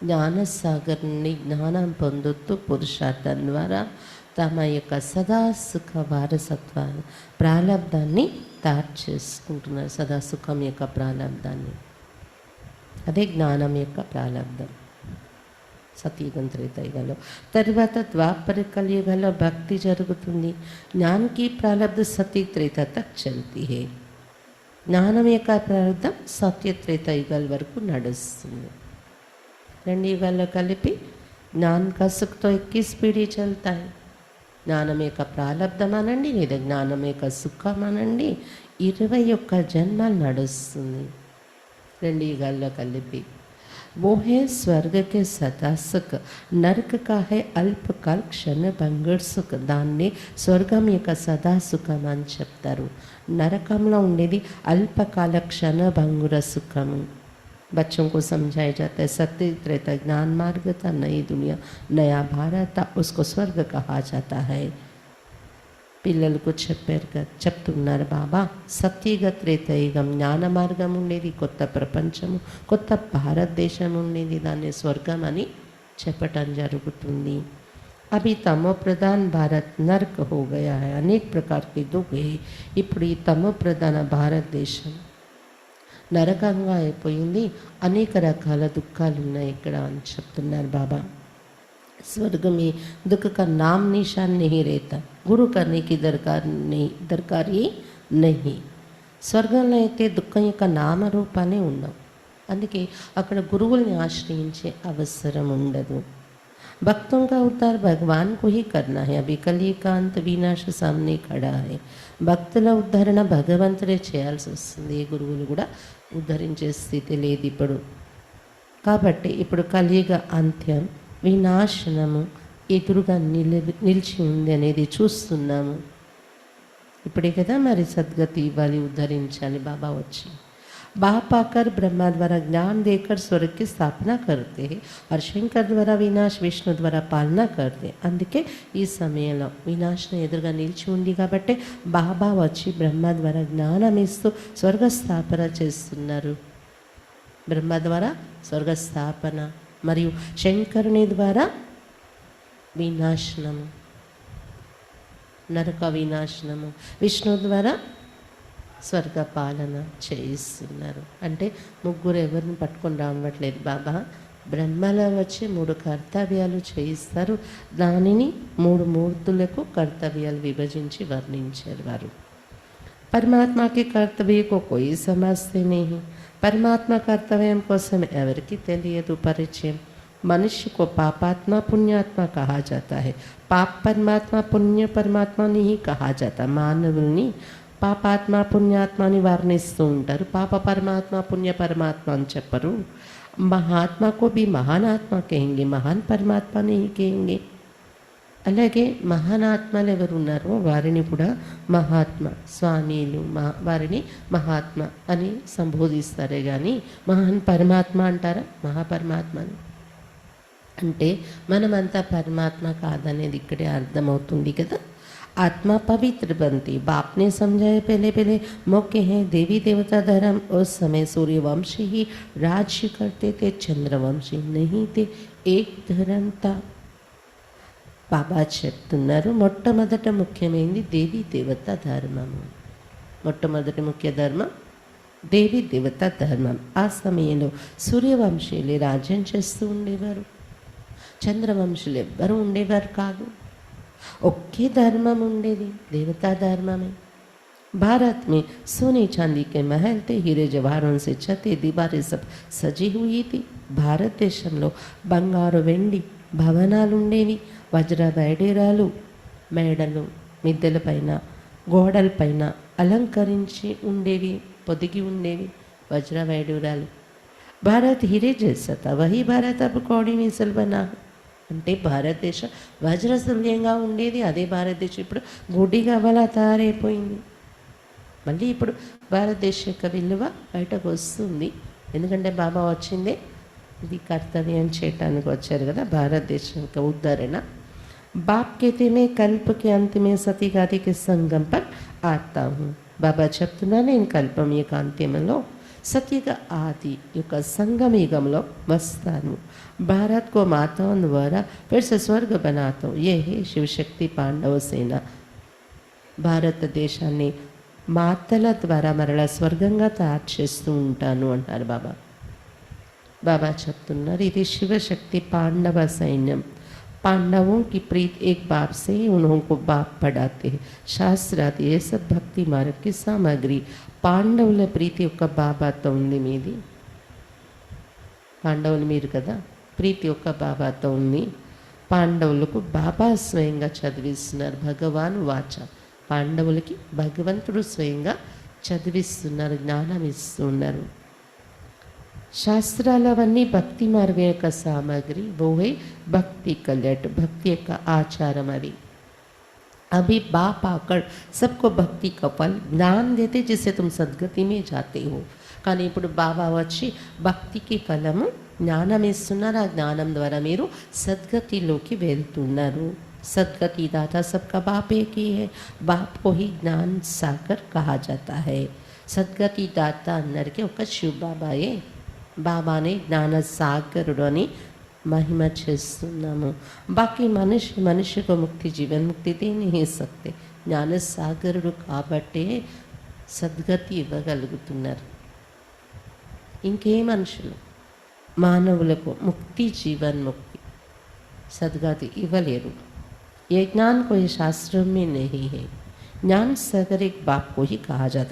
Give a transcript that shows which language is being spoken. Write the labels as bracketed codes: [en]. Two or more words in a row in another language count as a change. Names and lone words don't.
[te] జ్ఞానసాగర్ నుండి జ్ఞానం పొందుతూ పురుషార్థం ద్వారా తమ యొక్క సదా సుఖ వారసత్వాన్ని ప్రారంధాన్ని తయారు చేసుకుంటున్నారు. సదా సుఖం యొక్క ప్రారంధాన్ని, అదే జ్ఞానం యొక్క ప్రారంధం. సతయుగం త్రేతాయుగంలో తర్వాత ద్వాపర కలియుగంలో భక్తి జరుగుతుంది. [hi] ज्ञान की प्रारब्ध सत त्रेता तक चलती है. [te] జ్ఞానం యొక్క ప్రారంధం సత్య త్రేతాయుగాల వరకు నడుస్తుంది. [hi] 2 [te] యుగాల్లో కలిపి [hi] ज्ञान का सुख तो 21 पीढ़ी चलता है. [te] జ్ఞానం యొక్క ప్రారంధం అనండి లేదా జ్ఞానం యొక్క సుఖం అనండి 21 జన్మలు నడుస్తుంది 2 యుగాల్లో కలిపి. [hi] वो है स्वर्ग के सदा सुख, नरक का है अल्पकाल क्षण भंगुर सुख. [te] దాన్ని స్వర్గం యొక్క సదా సుఖం అని చెప్తారు. నరకంలో ఉండేది అల్పకాల క్షణ భంగుర సుఖము. [hi] बच्चों को समझाया जाता है सत्य त्रेता ज्ञान मार्ग था, नई दुनिया नया भारत था, उसको स्वर्ग कहा जाता है. [te] పిల్లలకు చెప్తున్నారు బాబా, సత్యయుగ త్రేతాయుగం జ్ఞాన మార్గం ఉండేది, కొత్త ప్రపంచము కొత్త భారతదేశం ఉండేది, దాన్ని స్వర్గం అని చెప్పటం జరుగుతుంది. [hi] अभी तमो प्रधान भारत नर्क हो गया है, अनेक प्रकार के दुःख. [te] ఇప్పుడు ఈ తమో ప్రధాన భారతదేశం నరకంగా అయిపోయింది, అనేక రకాల దుఃఖాలు ఉన్నాయి ఇక్కడ అని చెప్తున్నారు బాబా. [hi] स्वर्ग में दुख का नाम निशान नहीं रहता, गुरु करने की दरकार ही नहीं. [te] స్వర్గంలో అయితే దుఃఖం యొక్క నామరూపాలే ఉండవు, అందుకే అక్కడ గురువుల్ని ఆశ్రయించే అవసరం ఉండదు. [hi] भक्तों का उद्धार भगवान को ही करना है. अभी कली का अंत विनाश सामने खड़ा है. [te] భక్తుల ఉద్ధరణ భగవంతుడే చేయాల్సి వస్తుంది, ఏ గురువులు కూడా ఉద్ధరించే స్థితి లేదు ఇప్పుడు. కాబట్టి ఇప్పుడు కలియుగ అంత్యం వినాశనము ఎదురుగా నిలిచి ఉంది అనేది చూస్తున్నాము. ఇప్పుడే కదా మరి సద్గతి ఇవ్వాలి, ఉద్ధరించాలి బాబా వచ్చి. [hi] बाप आकर ब्रह्मा द्वारा ज्ञान देकर स्वर्ग की स्थापना करते हैं और शंकर द्वारा विनाश विष्णु द्वारा पालना करते. [te] అందుకే ఈ సమయంలో వినాశనం ఎదురుగా నిలిచి ఉంది కాబట్టి బాబా వచ్చి బ్రహ్మ ద్వారా జ్ఞానం ఇస్తూ స్వర్గ స్థాపన చేస్తున్నారు. బ్రహ్మ ద్వారా స్వర్గ స్థాపన మరియు శంకరుని ద్వారా వినాశనము, నరక వినాశనము, విష్ణు ద్వారా స్వర్గ పాలన చేయిస్తున్నారు. అంటే ముగ్గురు ఎవరిని పట్టుకొని రావట్లేదు బాబా, బ్రహ్మలో వచ్చి 3 కర్తవ్యాలు చేయిస్తారు. దానిని 3 మూర్తులకు కర్తవ్యాలు విభజించి వర్ణించారు వారు. [hi] పరమాత్మ के कर्तव्य को कोई समझते नहीं. [te] పరమాత్మ కర్తవ్యం కోసం ఎవరికి తెలియదు పరిచయం. [hi] मनुष्य को पापात्मा पुण्यात्मा कहा जाता है. पाप परमात्मा पुण्य परमात्मा नहीं कहा जाता. [te] మానవుల్ని పాపాత్మ పుణ్యాత్మని వర్ణిస్తూ ఉంటారు, పాప పరమాత్మ పుణ్య పరమాత్మ అని చెప్పరు. [hi] మహాత్మా को भी महान आत्मा कहेंगे, महान परमात्मा नहीं कहेंगे. [te] అలాగే మహాన్ ఆత్మలు ఎవరు ఉన్నారో వారిని కూడా మహాత్మ స్వామీలు వారిని మహాత్మ అని సంబోధిస్తారే కానీ మహాన్ పరమాత్మ అంటారా? మహాపరమాత్మని అంటే మనమంతా పరమాత్మ కాదనేది ఇక్కడే అర్థమవుతుంది కదా. [hi] आत्मा पवित्र बनती. बाप ने समझाया पहले मौके हैं देवी देवता धर्म. उस समय सूर्यवंशी ही राज्य करते थे, चंद्रवंशी नहीं थे. एक धर्म था. [te] బాబా చెప్తున్నారు మొట్టమొదట ముఖ్యమైనది దేవీ దేవత ధర్మము. మొట్టమొదటి ముఖ్య ధర్మం దేవీ దేవత ధర్మం. ఆ సమయంలో సూర్యవంశీయులు రాజ్యం చేస్తూ ఉండేవారు, చంద్రవంశులు ఎవ్వరూ ఉండేవారు కాదు. ఒకే ధర్మం ఉండేది, [hi] देवता धर्म में. भारत में सोने चांदी के महल थे, हीरे जवाहरों से छतें दीवारें सब सजी हुई थी. [te] భారతదేశంలో బంగారు వెండి భవనాలు ఉండేవి, వజ్ర వైడూర్యాలు మేడలు మిద్దెల పైన గోడల పైన అలంకరించి ఉండేవి, పొదిగి ఉండేవి వజ్ర వైడూర్యాలు. [hi] భారత్ हीरे जैसा था, वही भारत अब कौड़ी मिसल बना. [te] అంటే భారతదేశం వజ్రతుల్యంగా ఉండేది, అదే భారతదేశం ఇప్పుడు గుడ్డిగా అలా తయారైపోయింది. మళ్ళీ ఇప్పుడు భారతదేశ యొక్క విలువ బయటకు వస్తుంది, ఎందుకంటే బాబా వచ్చిందే ఇది కర్తవ్యం చేయటానికి వచ్చారు కదా, భారతదేశం యొక్క ఉద్ధరణ. [hi] బాప్ कहते मैं कल्प के अंत में सती गादी के संगम पर आता हूँ. [te] బాబా చెప్తున్నా నేను కల్పం యొక్క అంత్యంలో సత్యుగ ఆది యొక్క సంగమయుగంలో వస్తాను. [hi] भारत को माताओं द्वारा फिर से स्वर्ग बनाता हूँ. ये है शिवशक्ति पांडव सेना. [te] భారతదేశాన్ని మాతల ద్వారా మరలా స్వర్గంగా తయారు చేస్తూ ఉంటాను అంటారు బాబా. బాబా చెప్తున్నారు ఇది శివశక్తి పాండవ సైన్యం. [hi] पांडवों की प्रीत एक बाप से ही उनको बाप पढ़ाते हैं. शास्त्रादि ये सब भक्ति मार्ग की सामग्री. [te] పాండవుల ప్రీతి యొక్క బాబాతో ఉంది మీది. పాండవులు మీరు కదా, ప్రీతి యొక్క బాబాతో ఉంది. పాండవులకు బాబా స్వయంగా చదివిస్తున్నారు. [hi] भगवान उवाच. [te] పాండవులకి భగవంతుడు స్వయంగా చదివిస్తున్నారు, జ్ఞానం ఇస్తున్నారు. శాస్త్రాలవన్నీ భక్తి మార్గం యొక్క సామగ్రి. ఓహే భక్తి కళ్యాట్, భక్తి యొక్క ఆచారం అవి. [hi] अभी बाप आकर सबको भक्ति का फल ज्ञान देते जिससे तुम सद्गति में जाते हो. [te] కానీ ఇప్పుడు బాబా వచ్చి భక్తికి ఫలము జ్ఞానం ఇస్తున్నారు. ఆ జ్ఞానం ద్వారా మీరు సద్గతిలోకి వెళ్తున్నారు. [hi] सदगति दाता सबका बाप एक ही है. बाप को ही ज्ञान सागर कहा जाता है. सदगति दाता [te] అందరికీ ఒక శివ బాబాయే. బాబానే జ్ఞాన సాగరుడు అని महिमा చేస్తున్నాము. [hi] బాకీ మనిషికి मुक्ति जीवन मुक्ति दे नहीं सकते. [te] జ్ఞాన సాగరుడు కాబట్టే సద్గతి ఇవ్వగలుగుతున్నారు. ఇంకే మనుషులు మానవులకు ముక్తి జీవన్ ముక్తి సద్గతి ఇవ్వలేరు. [hi] ये ज्ञान कोई शास्त्रों में नहीं है. ज्ञान सागर एक बाप को ही कहा जाता है.